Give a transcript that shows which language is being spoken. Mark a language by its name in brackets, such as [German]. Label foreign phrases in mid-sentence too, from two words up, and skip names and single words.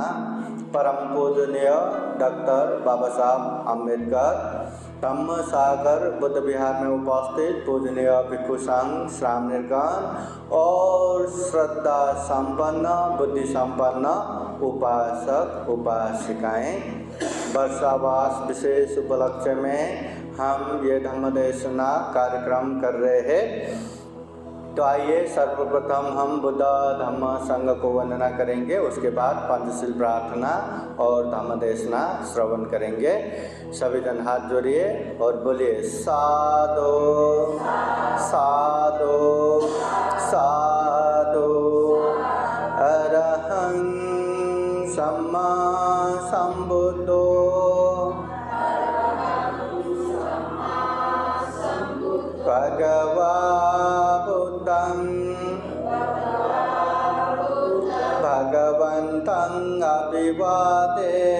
[Hindi] परम पूजनीय डॉक्टर बाबा साहब अम्बेडकर धम्म सागर बुद्ध विहार में उपस्थित पूजनीय भिक्षु संघ श्राम निर्गण और श्रद्धा संपन्न बुद्धि संपन्न उपासक उपासिकाएं, वर्षावास विशेष उपलक्ष्य में हम ये धम्म देशना कार्यक्रम कर रहे हैं। तो आइए सर्वप्रथम हम बुद्ध धम्म संघ को वंदना करेंगे, उसके बाद पंचशील प्रार्थना और धम्म देशना श्रवण करेंगे। सभी जन हाथ जोड़िए और बोलिए साधु साधु साधु। [Pali] अरहं सम्मा संबुद्धो भगवा भगवन्तं अभिवादेमि।